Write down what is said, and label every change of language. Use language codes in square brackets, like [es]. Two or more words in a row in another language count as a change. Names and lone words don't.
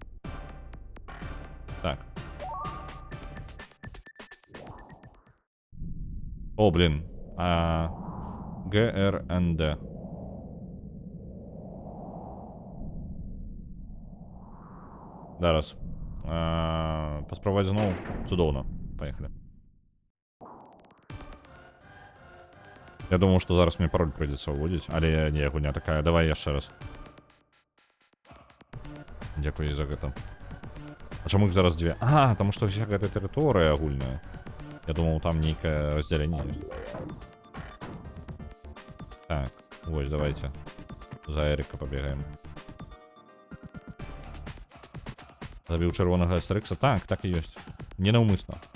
[ru] Так. О, блин. [be] ГРНД. Зараз. Паспрабаваць зноў. Цудоўна. [ru] Поехали. Я думал, что зараз мне пароль придется вводить, [be] але не, гуня такая. Давай яшчэ раз. Дякую за гэта. А чаму іх зараз две? [ru] А, потому что вся [be] гэта тэрыторыя агульная. [ru] Я думал, [be] там нейкае раздзяленне ёсць. Так, вось, давайте. [ru] За Эрика побегаем. [be] Забіў чырвонага Астерикса. Так і ёсць. Ненаўмысна.